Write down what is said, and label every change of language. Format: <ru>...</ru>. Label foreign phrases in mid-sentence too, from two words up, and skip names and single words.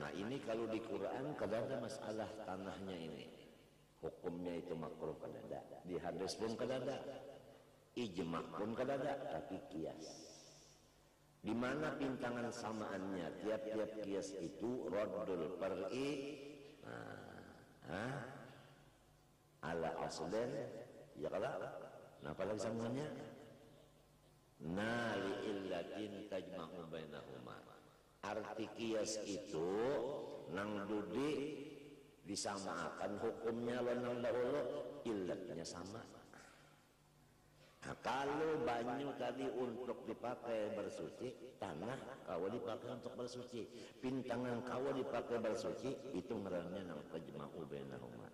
<bjn>Nah ini kalau di Quran kadang ada masalah tanahnya ini, hukumnya itu makruh kada ada, di hadis pun kada ada, ijma pun kada ada, tapi kias. Di mana pintangan samaannya? Tiap-tiap kias itu</bjn> <ar>رد الفرع على أصل,</ar> <bjn>ya kada. Nah apalagi sambungannya?</bjn> <ar>نا لعلة تجمع بينهما.</ar> <bjn>Arti kias itu nang dudi disamakan hukumnya nang dahulu ilatnya sama. Nah, kalau banyu tadi untuk dipakai bersuci, tanah kau dipakai untuk bersuci, pintangan kau dipakai bersuci, itu ngarannya nang</bjn> <ar>تجمع بينهما.</ar>